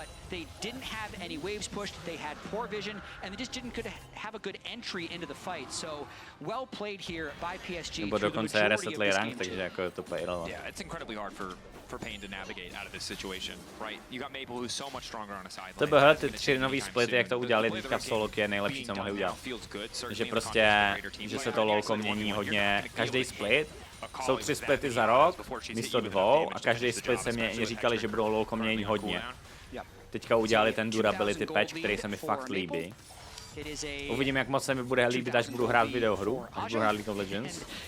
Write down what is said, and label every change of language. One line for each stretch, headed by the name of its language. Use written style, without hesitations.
English: They didn't have any waves pushed, they had poor vision, and they just didn't have a good entry into the fight. So, well played here by PSG.
Czech: Nebo dokonce resetli rank, takže jako
English: to play. Yeah, it's incredibly hard for Pain to navigate out of this situation, right? You got Maple who's so much stronger.
Czech: TBH, ty 3 nový splity, jak to udělali teďka v soloky, je nejlepší, co mohli udělat. Že prostě, že se to lolko mění hodně, každý split. Jsou 3 splity za rok, místo 2, a každý split se mě říkali, že budou lolko měnit hodně. Teďka udělali ten durability patch, který se mi fakt líbí. Uvidím, jak moc se mi bude líbit, až budu hrát videohru, až budu hrát League of Legends.